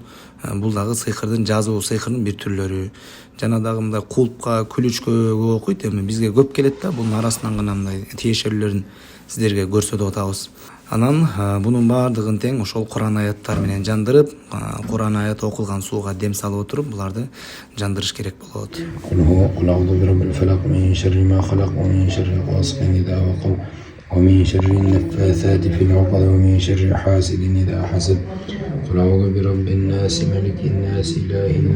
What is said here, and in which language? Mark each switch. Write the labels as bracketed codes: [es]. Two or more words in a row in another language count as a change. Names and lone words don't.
[ky] Бул дагы сыйкырдын, жазуу сыйкырдын бир түрлөрү. Жана дагы мындай кулпка, күлүчкөгө окуйт. Эми бизге көп келет да, бунун арасынан гана мындай тиешелүүлөрүн сиздерге көрсөтүп атабыз. Анан бунун баардыгын тең ошол Куран аяттары менен жандырып, Куран аяты окулган сууга дем салып отуруп, буларды жандырыш керек болот. [ar] ومن شر النفاثات في العقد ومن شر حاسد إذا حسد قل أعوذ برب الناس ملك الناس إله الناس